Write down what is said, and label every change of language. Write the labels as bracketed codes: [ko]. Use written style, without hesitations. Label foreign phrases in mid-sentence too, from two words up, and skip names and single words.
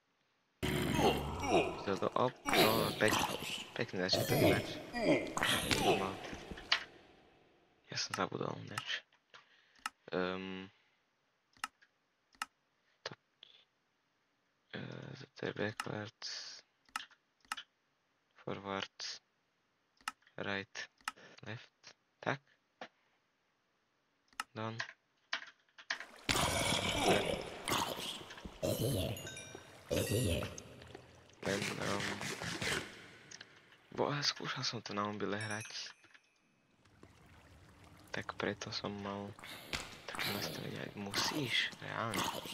[sk] Pekný začiatok ináč. Ja som zabudol ináč. To je [en] backwards, forwards, right, left, [sk] tak. Done. Skúšal som to na mobile hrať, tak preto som mal také nastavenie, ak musíš, reálne.